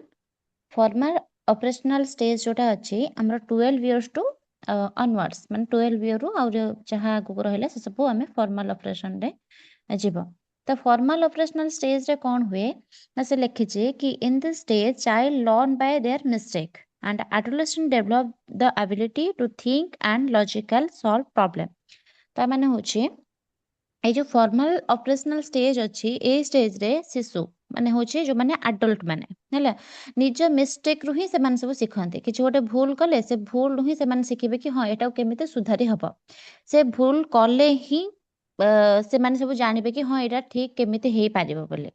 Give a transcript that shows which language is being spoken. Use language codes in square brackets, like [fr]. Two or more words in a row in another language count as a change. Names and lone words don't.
[en] formal operational stage [or] ଯୋଉଟା ଅଛି ଆମର [en] 12 years to onwards, [or] ମାନେ 12 ଇୟରରୁ ଆଉ ଯାହା ଆଗକୁ ରହିଲା ସେ ସବୁ ଆମେ [en] formal operation [or] ଯିବ। [en] ତ formal operational stage [or] କ'ଣ ହୁଏ ନା ସେ ଲେଖିଛି କି [en] in this stage child learn by their mistake and adolescent develop the ability to think and logical solve problem। [or] ତା ମାନେ ହଉଛି ଏଇ ଯୋଉ [en] formal operational stage [or] ଅଛି ଏଇ ଷ୍ଟେଜରେ ଶିଶୁ ମାନେ ହଉଛି ଯୋଉମାନେ ଆଡଲ୍ଟ ମାନେ ହେଲା ନିଜ ମିଷ୍ଟେକ ରୁ ହିଁ ସେମାନେ ସବୁ ଶିଖନ୍ତି। କିଛି ଗୋଟେ ଭୁଲ କଲେ ସେ ଭୁଲରୁ ହିଁ ସେମାନେ ଶିଖିବେ କି ହଁ ଏଟାକୁ କେମିତି ସୁଧାରି ହବ। ସେ ଭୁଲ କଲେ ହିଁ ସେମାନେ ସବୁ ଜାଣିବେ କି ହଁ ଏଇଟା ଠିକ କେମିତି ହେଇପାରିବ ବୋଲି।